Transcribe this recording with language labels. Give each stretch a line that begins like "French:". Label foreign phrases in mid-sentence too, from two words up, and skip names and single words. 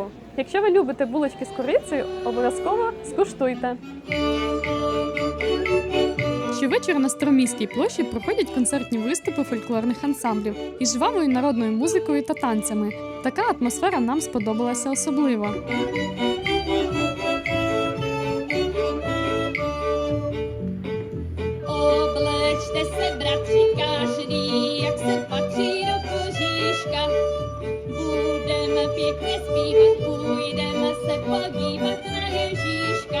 Ukrainian: Якщо ви любите булочки з корицею, обов'язково скуштуйте. Щовечора на Староміській площі проходять концертні виступи фольклорних ансамблів із жвавою народною музикою та танцями. Така атмосфера нам сподобалася особливо.
Czech: Oblečte se, bratři, každý, jak se patří do kožíška. Budeme pěkně zpívat, půjdeme se podívat na Ježíška.